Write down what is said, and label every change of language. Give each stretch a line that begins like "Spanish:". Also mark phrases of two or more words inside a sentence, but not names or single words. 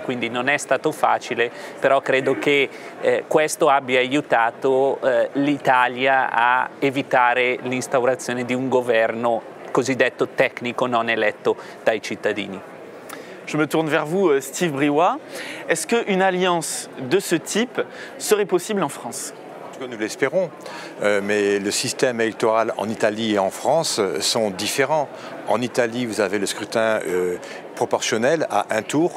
Italian: Quindi non è stato facile, però credo che questo abbia aiutato l'Italia a evitare l'instaurazione di un governo cosiddetto tecnico non eletto dai cittadini.
French: Je me tourne vers vous, Steve Briouat. Est-ce qu'une alliance de ce type serait possible en France ? Nous l'espérons, mais le système électoral en Italie et en France sont différents. En Italie, vous avez le scrutin proportionnel à un tour.